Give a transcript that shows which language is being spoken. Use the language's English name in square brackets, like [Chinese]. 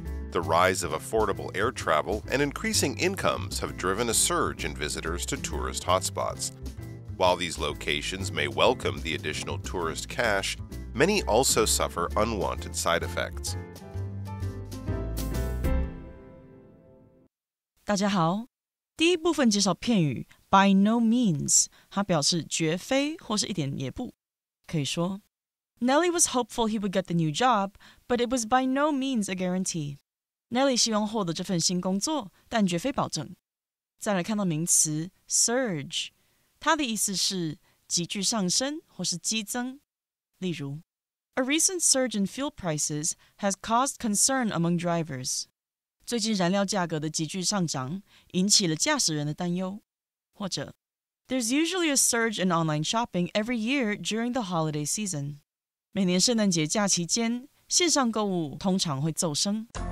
[English] The rise of affordable air travel and increasing incomes have driven a surge in visitors to tourist hotspots. While these locations may welcome the additional tourist cash, many also suffer unwanted side effects. [Chinese] 大家好，第一部分介绍片语 by no means， 它表示绝非或是一点也不。可以说 [English] Nelly was hopeful he would get the new job, but it was by no means a guarantee. [Chinese] Nelly 希望获得这份新工作，但绝非保证。再来看到名词 surge， 它的意思是急剧上升或是激增。例如 [English] A recent surge in fuel prices has caused concern among drivers. [Chinese] 最近燃料价格的急剧上涨引起了驾驶人的担忧。或者 [English] There's usually a surge in online shopping every year during the holiday season. [Chinese] 每年圣诞节假期间，线上购物通常会骤升。